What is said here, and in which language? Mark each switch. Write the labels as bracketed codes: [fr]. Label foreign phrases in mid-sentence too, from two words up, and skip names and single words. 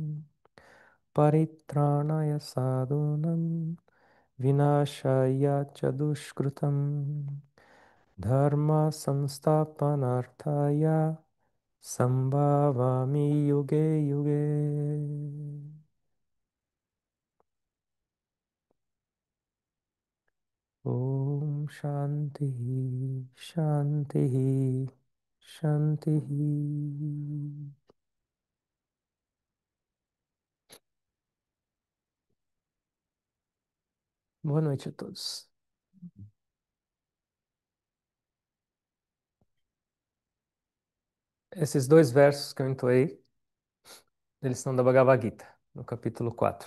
[sa] परित्राणाय साधूनां विनाशाय च दुष्कृतं धर्म संस्थापनार्थाय संभवामि युगे युगे. ॐ शान्ति शान्ति शान्ति. [pt] Boa noite a todos. Esses dois versos que eu entoei, eles são da Bhagavad Gita, no capítulo 4.